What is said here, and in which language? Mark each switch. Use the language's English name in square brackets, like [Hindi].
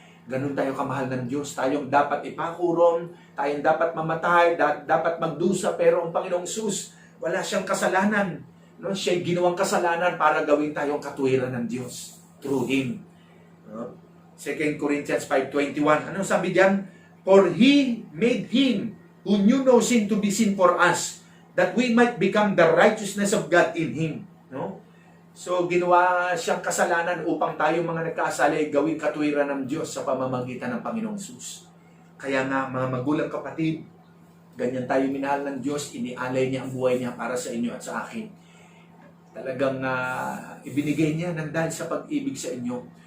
[Filipino] Ganun tayo kamahal ng Diyos. Tayong dapat ipakuron, tayong dapat mamatay, dapat magdusa. Pero ang Panginoong Sus, wala siyang kasalanan. No? Siya'y ginawang kasalanan para gawin tayong katuwiran ng Diyos [English] through Him. [Filipino] No? 2 Corinthians 5:21. Anong sabi diyan? [English] For He made Him who knew no sin to be sin for us, that we might become the righteousness of God in Him. [Filipino] No? So, ginawa siyang kasalanan upang tayo mga nagkasala ay gawing katuwiran ng Diyos sa pamamagitan ng Panginoong Sus. Kaya nga, mga magulang kapatid, ganyan tayo minahal ng Diyos, inialay niya ang buhay niya para sa inyo at sa akin. Talagang ibinigay niya ng dahil sa pag-ibig sa inyo.